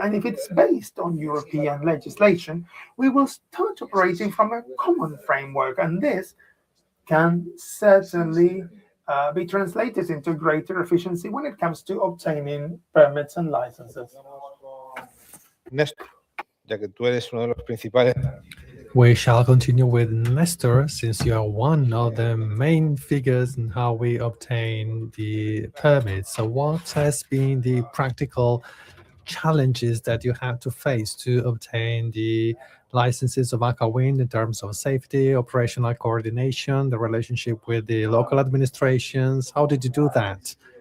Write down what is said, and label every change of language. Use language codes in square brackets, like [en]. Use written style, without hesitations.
[en] And if it's based on European legislation, we will start operating from a common framework. And this can certainly be translated into greater efficiency when it comes to obtaining permits and licenses. [es] Néstor, ya que tú eres uno de los principales. [en] We shall continue with Nestor, since you are one of the main figures in how we obtain the permits. So what has been the practical challenges that you had to face to obtain the licenses of AquaWind in terms of safety, operational coordination, the relationship with the local administrations? How did you do that?